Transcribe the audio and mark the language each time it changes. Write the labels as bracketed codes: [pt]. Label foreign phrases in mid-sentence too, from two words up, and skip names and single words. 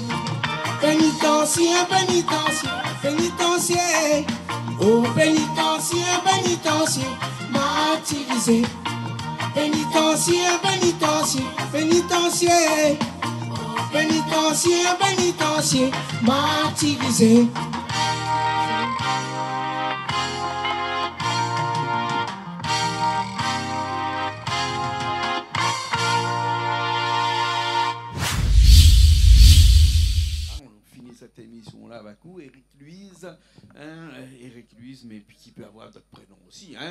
[fr] Pénitencier, pénitencier, pénitencier. Oh, pénitencier, pénitencier, martyrisé. Pénitencier, pénitencier, pénitencier. Pénitencier, pénitencier, martyrisé. Cette émission-là avec vous, Eric Luise, Eric Luise, mais puis qui peut avoir d'autres prénoms aussi, hein,